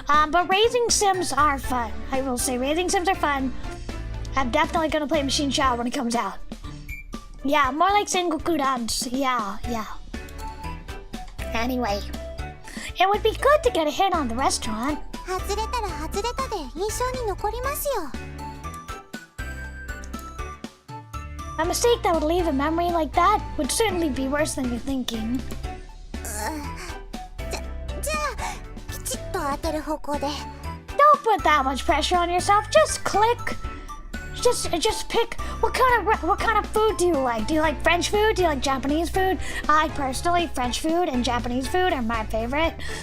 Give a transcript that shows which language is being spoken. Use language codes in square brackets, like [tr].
[en] But raising Sims are fun. I will say raising Sims are fun. I'm definitely gonna play Machine Shao when it comes out. Yeah, more like Sengoku Dance. Yeah. Anyway, it would be good to get a hit on the restaurant. [ja] 外れたら外れたで印象に残りますよ。 [en] A mistake that would leave a memory like that would certainly be worse than you're thinking. [ja] じゃあきちっと当てる方向で。 [en] Don't put that much pressure on yourself. Just click. Just pick what kind of food do you like? Do you like French food? Do you like Japanese food? I personally, French food and Japanese food are my favorite.